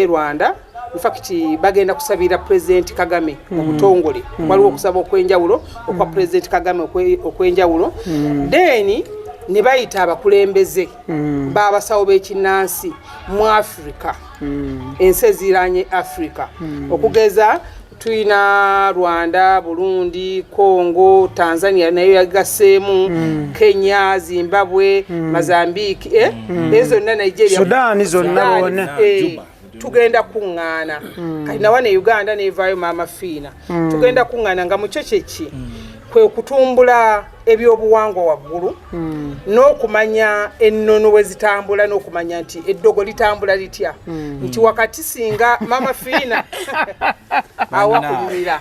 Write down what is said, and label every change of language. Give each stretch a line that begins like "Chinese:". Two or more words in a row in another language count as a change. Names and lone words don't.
Ganda: Rwanda
English: in fact
Ganda: bagenda kusabira President Kagame mu butongole waliwo okusaba okwenjawulo okwa President Kagame okwenjawulo then ne bayita abakulembeze b'abasawo b'ekinnansi mu Africa ensi eziranye Africa okugeza tuyina Rwanda, Burundi, Congo, Tanzania nayo yagaseemu Kenya, Zimbabwe, Mozambique ezo na Nigeria, Sudan zonna bonna tugenda kuŋŋaana kati nawa ne Uganda neevaayo Maama Fiina tugenda kuŋŋaana nga mu kyo kyeki kwe kutumbula ebyobuwangwa waggulu n'okumanya ennono we zitambula n'okumanya nti eddogo litambula litya nti wakati singa Maama Fiina awakunyumira